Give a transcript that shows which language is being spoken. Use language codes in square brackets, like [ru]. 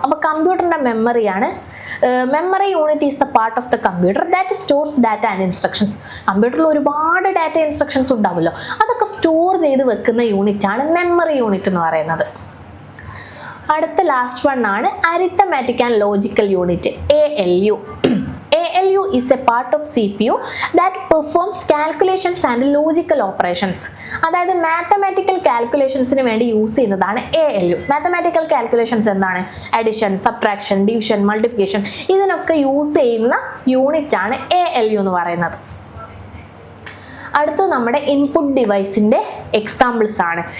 [ml] അപ്പോൾ കമ്പ്യൂട്ടറിൻ്റെ മെമ്മറിയാണ്. [en] Memory unit is the part of the computer that stores data and instructions. [ml] കമ്പ്യൂട്ടറിൽ ഒരുപാട് data instructions ഉണ്ടാവുമല്ലോ, അതൊക്കെ സ്റ്റോർ ചെയ്ത് വെക്കുന്ന യൂണിറ്റ് ആണ് മെമ്മറി യൂണിറ്റ് എന്ന് പറയുന്നത്. അടുത്ത ലാസ്റ്റ് വൺ ആണ് arithmetic and logical unit, ALU. [en] ALU is a part of CPU that performs calculations and logical operations. [ml] അതായത് മാത്തമാറ്റിക്കൽ കാൽക്കുലേഷൻസിന് വേണ്ടി യൂസ് ചെയ്യുന്നതാണ് ALU. മാത്തമാറ്റിക്കൽ കാൽക്കുലേഷൻസ് എന്താണ്? അഡിഷൻ, സബ്ട്രാക്ഷൻ, ഡിവിഷൻ, മൾട്ടിപ്ലിക്കേഷൻ, ഇതിനൊക്കെ യൂസ് ചെയ്യുന്ന യൂണിറ്റ് ആണ് ALU എന്ന് പറയുന്നത്. അടുത്ത നമ്മുടെ ഇൻപുട്ട് ഡിവൈസിൻ്റെ എക്സാമ്പിൾസ് ആണ്.